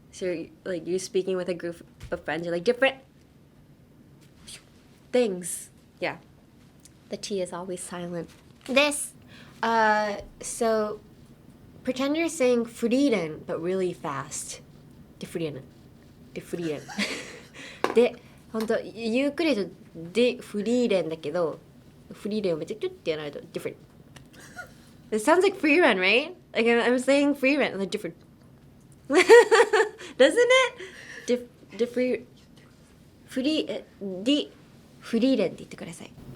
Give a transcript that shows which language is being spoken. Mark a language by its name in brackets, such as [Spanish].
[English] So you're speaking with a group of friends. You're like, different things. Yeah. The T is always silent. This. So pretend you're saying freedom, but really fast. [Japanese] で、フリーレン。で、ほんと、ゆっくりと、で、フリーレンだけど、フリーレンをめっちゃキュッてやらないと、 [English] different. It sounds like free run, right? Like I'm saying free run, like different. Doesn't it? [Japanese] フリーレンって言ってください。